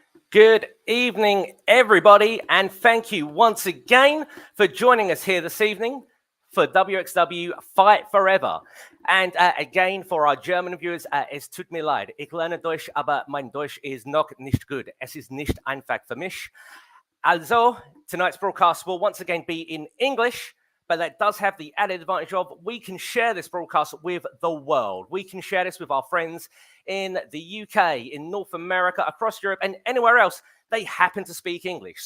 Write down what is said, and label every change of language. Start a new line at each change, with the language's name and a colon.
English: Good evening, everybody, and thank you once again for joining us here this evening for wXw Fight Forever. And again, for our German viewers,
German: es tut mir leid. Ich lerne Deutsch, aber mein Deutsch ist noch nicht gut. Es ist nicht einfach für mich.
English: Also, tonight's broadcast will once again be in English, but that does have the added advantage of we can share this broadcast with the world. We can share this with our friends in the UK, in North America, across Europe, and anywhere else they happen to speak English.